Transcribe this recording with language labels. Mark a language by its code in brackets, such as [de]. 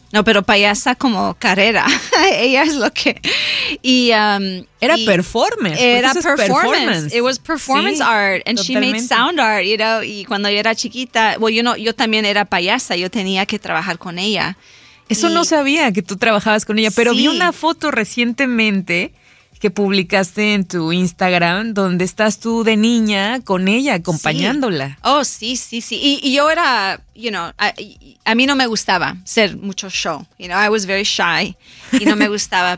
[es] No, pero payasa como carrera. Ella es lo que... Era performance. Era performance. [en] It was performance, sí, art. And totalmente. She made sound art, [es] Y cuando yo era chiquita... Well, yo también era payasa. Yo tenía que trabajar con ella. Eso y, no sabía que tú trabajabas con ella. Pero sí. Vi una foto recientemente que publicaste en tu Instagram donde estás tú de niña con ella, acompañándola. Sí. Oh, sí, sí, sí. Y yo era... A mí no me gustaba hacer mucho show. [en] I was very shy [es] y no me gustaba.